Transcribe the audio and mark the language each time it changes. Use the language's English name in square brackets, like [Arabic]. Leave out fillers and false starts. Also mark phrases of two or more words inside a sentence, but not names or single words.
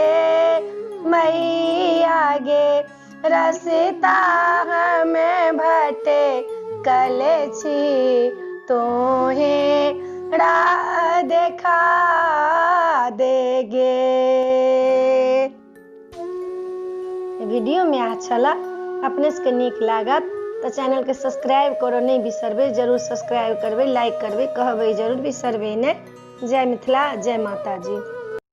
[Maithili] मैया गे रस्ता हम भटकल छी, तोहे राह देखा दे गे। वीडियो में अच्छा ला, अपने से नीक लागत तो चैनल के सब्सक्राइब करो नहीं बिसरबै, जरूर सब्सक्राइब करबै, लाइक करबै, कहबै जरूर, बिसरबै नहीं। जय मिथिला, जय माता जी।